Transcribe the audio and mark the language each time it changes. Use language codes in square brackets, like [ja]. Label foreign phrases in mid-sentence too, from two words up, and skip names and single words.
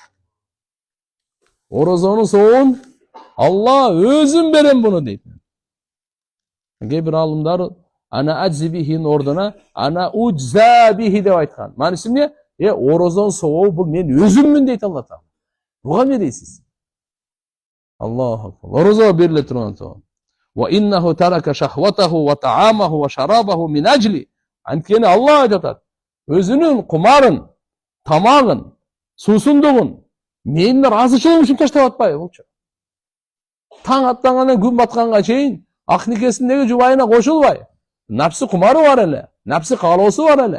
[ky] Орозонун сообун Алла өзүм берем буну дейт. Кээ бир алымдар [ar] أنا أجزي به [ky] ордуна [ar] أنا أجزى به [ky] деп айткан. Мааниси эмне? Орозонун сообу бул мен өзүммүн дейт Алла Таала. Буга эмне дейсиз? [ar] الله أكبر. [ky] Орозо бериле турган сооб. [ar] وإنه ترك شهوته وطعامه وشرابه من أجلي. [ky] Анткени Алла айтат. Өзүнүн кумарын, тамагын, суусундугун менин ыраазычылыгым үчүн таштап атпайбы булчу? Таң аттангандан күн батканга чейин ак никесиндеги жубайына кошулбай, напсы кумары бар эле, напсы каалоосу бар эле.